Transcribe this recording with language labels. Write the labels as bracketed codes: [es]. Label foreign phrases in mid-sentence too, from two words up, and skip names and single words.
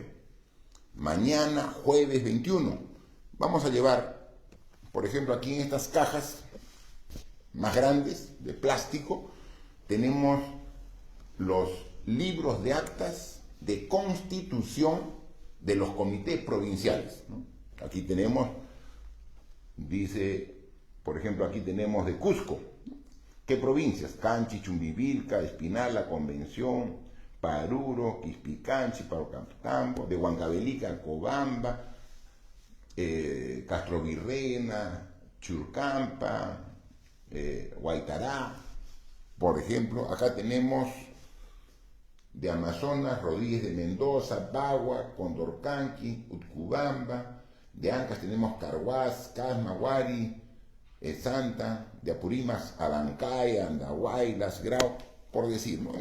[es] Mañana, jueves 21, vamos a llevar, por ejemplo, aquí en estas cajas más grandes de plástico, tenemos los libros de actas de constitución de los comités provinciales, ¿no? Aquí tenemos, dice, por ejemplo, aquí tenemos de Cusco. ¿Qué provincias? Canchi, Chumbivilca, Espinala, Convención, Paruro, Quispicanchi, Parocatambo, de Huancavelica, Cobamba, Castrovirreyna, Churcampa, Huaytará. Por ejemplo, acá tenemos de Amazonas, Rodríguez de Mendoza, Bagua, Condorcanqui, Utcubamba. De Ancas tenemos Carhuaz, Casma, Huari, Santa, de Apurímac, Abancay, Andahuay, Las Grau, por decir, ¿no?